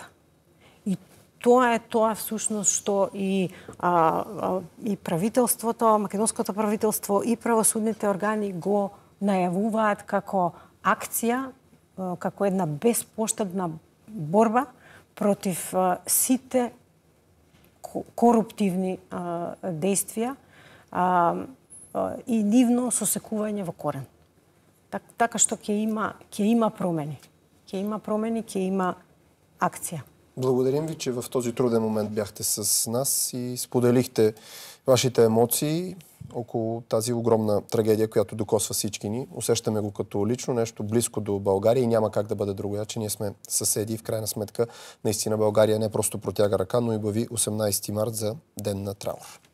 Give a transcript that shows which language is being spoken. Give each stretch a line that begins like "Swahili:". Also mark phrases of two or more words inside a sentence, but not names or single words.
Macedonian: И тоа всушност што и правителството, македонското правителство и правосудните органи го најавуваат како акција, како една безпоштедна борба против сите коруптивни действија и нивно сосекување во корен. Така што ќе има промени. Ќе има акција.
Bulgarian: Благодарим ви, че в този труден момент бяхте с нас и споделихте вашите емоции около тази огромна трагедия, която докосва всички ни. Усещаме го като лично нещо близко до България и няма как да бъде другояче. Ние сме съседи и в крайна сметка наистина България не просто протяга ръка, но и обяви 18 март за ден на траур.